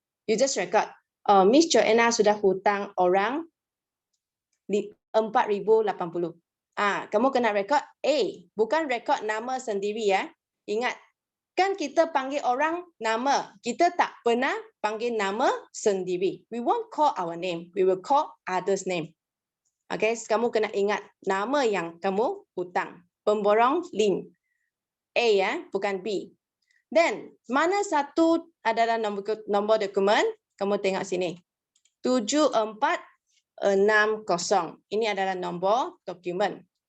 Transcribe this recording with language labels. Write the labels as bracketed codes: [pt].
[en] You just record, [ms] Miss Joanna sudah hutang orang 4,080. Kamu kena rekod A, bukan rekod nama sendiri ya. Ingat, kan kita panggil orang nama, kita tak pernah panggil nama sendiri. [en] We won't call our name, we will call others' name. [ms] Okay, kamu kena ingat nama yang kamu hutang. Pemborong lim. A ya, bukan B. Then, mana satu adalah nombor dokumen? Kamu tengok sini. 7460. Ini adalah nombor dokumen.